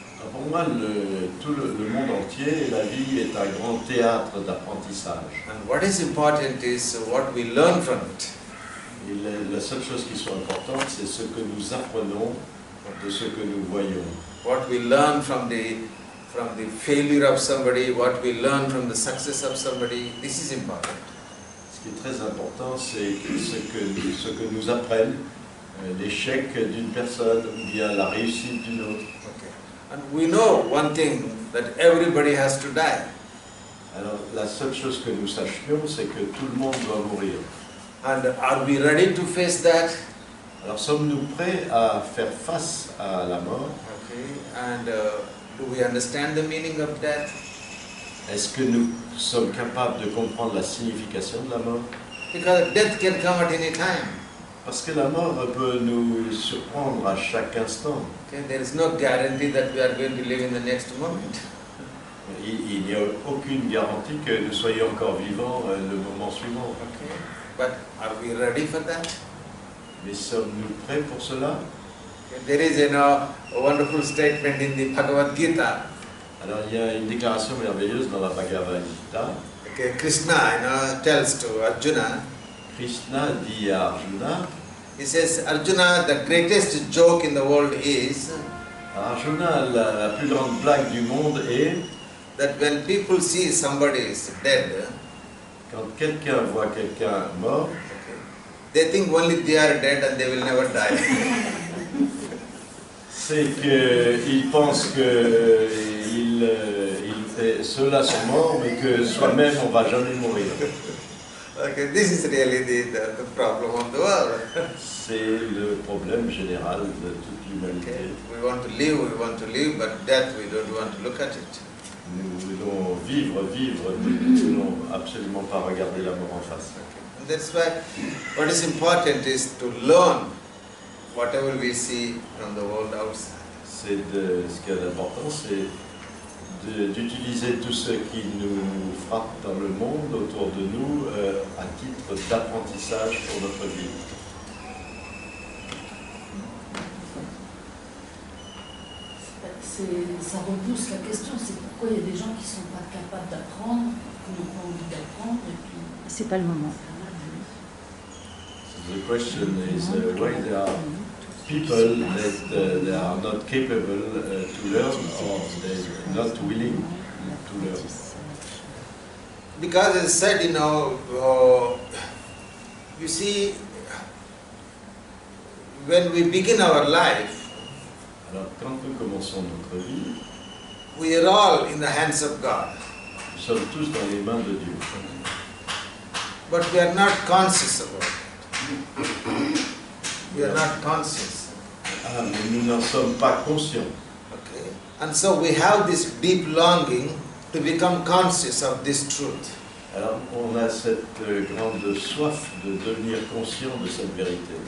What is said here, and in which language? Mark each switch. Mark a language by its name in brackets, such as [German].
[French] Pour moi, tout le monde entier, la vie est un grand théâtre d'apprentissage. [English] And what is important is what we learn from it. [French] Et la seule chose qui soit importante, c'est ce que nous apprenons de ce que nous voyons. [English] What we learn from the failure of somebody, what we learn from the success of somebody, this is important. [French] Ce qui est très important, c'est ce que nous apprennent l'échec d'une personne ou bien la réussite d'une autre. [English] Okay. And we know one thing, that everybody has to die. [French] Alors, la seule chose que nous sachions, c'est que tout le monde doit mourir. [English] And are we ready to face that? [French] Alors, sommes-nous prêts à faire face à la mort? [English] Okay. And do we understand the meaning of death? [French] Est-ce que nous sommes capables de comprendre la signification de la mort? [English] Because death can come at any time. [French] Parce que la mort peut nous surprendre à chaque instant. [English] Okay. There is no guarantee that we are going to live in the next moment. [French] Il n'y a aucune garantie que nous soyons encore vivants le moment suivant. [English] Okay. But are we ready for that? [French] Mais sommes-nous prêts pour cela? [English] Okay. There is a wonderful statement in the Bhagavad Gita. [French] Alors il y a une déclaration merveilleuse dans la Bhagavad Gita. [English] Okay. Krishna tells to Arjuna. [French] Krishna dit à Arjuna, [English] He says, Arjuna, the greatest joke in the world is [French] Arjuna, la plus grande blague du monde est [English] that when people see somebody is dead, [French] quand quelqu'un voit quelqu'un mort, [English] they think only they are dead and they will never die. [French] c'est qu'ils pensent qu'ils ceux-là sont morts, mais que soi-même on ne va jamais mourir. [English] Okay, this is really the problem of the world. [French] C'est le problème général de toute l'humanité. [English] Okay. We want to live, but death we don't want to look at it. [French] Nous voulons vivre, nous ne voulons absolument pas regarder la mort en face. [English] And that's why what is important is to learn whatever we see from the world outside. [French] Ce qui est important, c'est d'utiliser tout ce qui nous frappe dans le monde autour de nous à titre d'apprentissage pour notre vie. Ça repousse la question, c'est pourquoi il y a des gens qui ne sont pas capables d'apprendre, qui n'ont pas envie d'apprendre, et puis... C'est pas le moment. [English] So the question is why there are people that they are not capable to learn or they're not willing to learn. Because as I said, you see, when we begin our life, [French] Alors quand nous commençons notre vie, [English] we are all in the hands of God. [French] nous sommes tous dans les mains de Dieu. [English] But we are not conscious about it. We are not conscious. [French] Ah, mais nous n'en sommes pas conscients. [English] Okay? And so we have this deep longing to become conscious of this truth. [French] Alors on a cette grande soif de devenir conscient de cette vérité.